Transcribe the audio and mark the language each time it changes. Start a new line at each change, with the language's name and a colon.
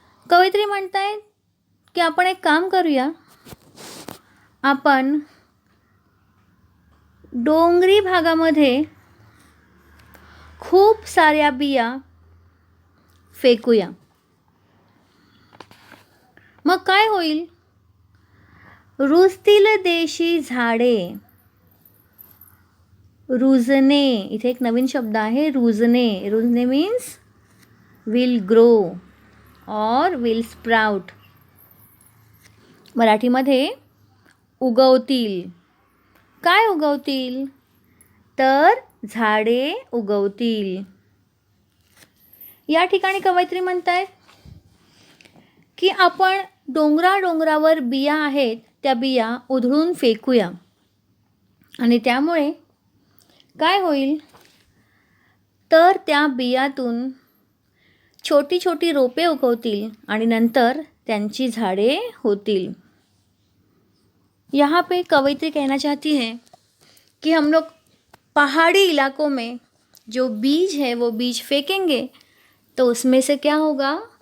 Marathi: कवयित्री म्हणतायत की आपण एक काम करूया, आपण डोंगरी भागामध्ये खूप साऱ्या बिया फेकूया. मग काय होईल? रुजतील देशी झाडे. रुजणे, इथे एक नवीन शब्द आहे रुजणे. रुजणे
English: Means will grow or will sprout.
Marathi: मराठीमध्ये उगवतील. काय उगवतील? तर झाडे उगवतील. या ठिकाणी कवयित्री म्हणतायत की आपण डोंगरावर बिया आहेत त्या बिया उधळून फेकूया आणि त्यामुळे काय होईल? तर त्या बियातून छोटी छोटी रोपे उगवतील आणि नंतर त्यांची झाडे होतील.
Hindi: यहाँ पे कवयित्री कहना चाहती है कि हम लोग पहाड़ी इलाकों में जो बीज है वो बीज फेंकेंगे तो उसमें से क्या होगा?